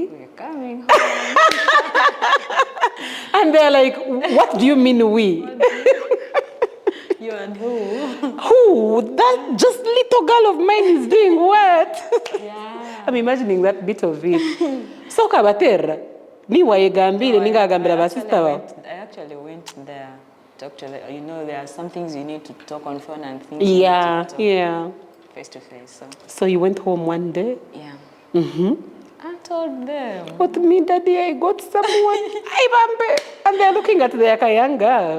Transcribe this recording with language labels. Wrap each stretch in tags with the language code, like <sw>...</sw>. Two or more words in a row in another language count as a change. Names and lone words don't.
<en>We're coming home. And they're like, what do you mean we? You and who? Who? That just little girl of mine is doing what? Yeah. I'm imagining that bit of it.</en> <koo>So kabatera. Ni waegambire ninga agambira basista ba.</koo> <en>I actually went there. Talk to the, there are some things you need to talk on phone and things Yeah, you need to talk yeah. face to face. So you went home one day? Yeah. Mm-hmm. I told them. What me, Daddy, I got someone.</en> <koo>I bambe.</koo> <en>And they're looking at their young girl.</en>